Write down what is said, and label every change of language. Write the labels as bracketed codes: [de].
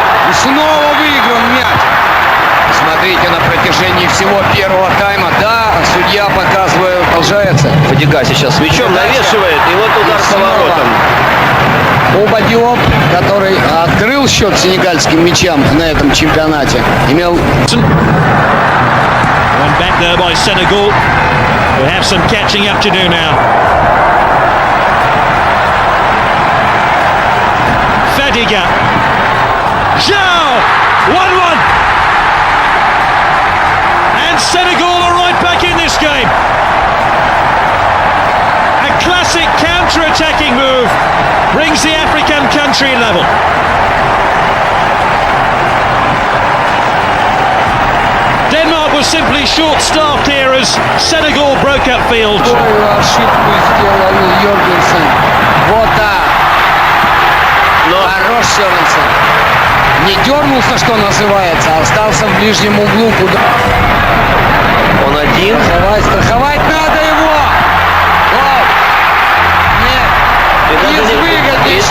[ru] И снова выигран мяч. Смотрите, на протяжении всего первого тайма, да, судья показывает, продолжается. Фадига сейчас с мячом навешивает, и вот удар с поворотом. Боба Диоп, который открыл счет сенегальским мячам на этом чемпионате, имел... [en] One back there by Senegal. We have some catching up to do now. Fadiga. Zhao! 1-1. And Senegal are right back in this game. A classic counter-attacking move brings the African country level. Denmark was simply short-staffed here as Senegal broke up field. [ru] Ошибку сделал Йоргенсен. Вот так. Хорош Йоргенсен. Не дернулся, что называется, а остался в ближнем углу. Куда... Он один. Страховать надо его. Вот. Нет.